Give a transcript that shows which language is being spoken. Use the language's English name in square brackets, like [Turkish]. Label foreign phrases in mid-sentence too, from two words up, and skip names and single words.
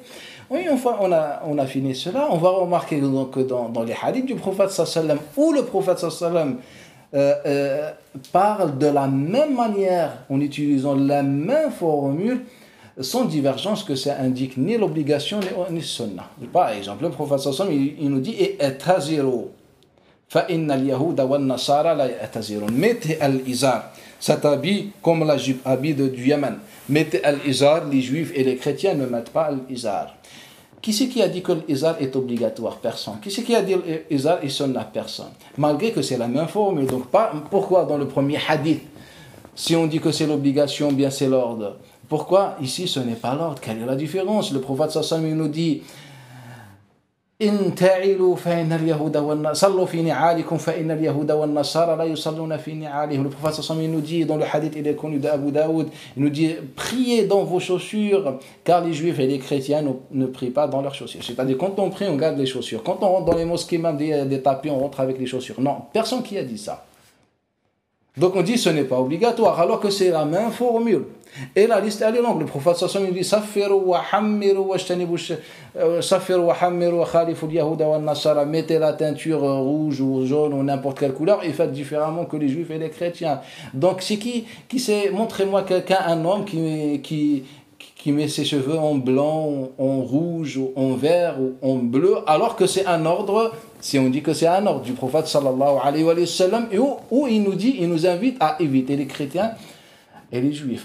[French] Oui, une fois on a fini cela, on va remarquer que dans les hadiths du prophète sallam, où le prophète sallam parle de la même manière, en utilisant la même formule, sans divergence, que ça indique ni l'obligation ni sunnah. Par exemple, le prophète sallam, il nous dit [Arabic] ائتزروا فإن اليهود والنصارى لا يأتزرون. [French] Mettez al-izar, cet habit comme la jupe, habit du Yémen. Mettez al-izar, les juifs et les chrétiens ne mettent pas al-izar. Qui c'est qui a dit que l'izar est obligatoire? Personne. Qui c'est qui a dit que l'izar est sunnah? Personne. Malgré que c'est la même formule. Donc pourquoi dans le premier hadith, si on dit que c'est l'obligation, bien c'est l'ordre? Pourquoi ici ce n'est pas l'ordre? Quelle est la différence? Le prophète [Arabic] صلى الله عليه وسلم [French] nous dit [Arabic] إن تعلوا فإن اليهود وصلوا في نعالكم فإن اليهود والنصارى لا يصلون في نعالهم. [French] Le prophète [Arabic] صلى الله عليه وسلم [French] nous dit dans le hadith, il est connu d'Abu Daoud, il nous dit priez dans vos chaussures car les juifs et les chrétiens ne prient pas dans leurs chaussures. C'est-à-dire quand on prie, on garde les chaussures. Quand on rentre dans les mosquées, même des tapis, on rentre avec les chaussures. Non, personne qui a dit ça. Donc on dit ce n'est pas obligatoire, alors que c'est la même formule. Et la liste elle est longue. Le prophète [Arabic] صلى الله عليه وسلم dit صفروا وحمروا وحمروا وخالفوا اليهود والنصارى. [French] Mettez la teinture rouge ou jaune ou n'importe quelle couleur et faites différemment que les juifs et les chrétiens. Donc c'est qui sait, montrez-moi quelqu'un, un homme qui met ses cheveux en blanc, en rouge, ou en vert, ou en bleu, alors que c'est un ordre, si on dit que c'est un ordre du prophète [Arabic] صلى الله عليه وسلم, [French] où il nous invite à éviter les chrétiens et les juifs.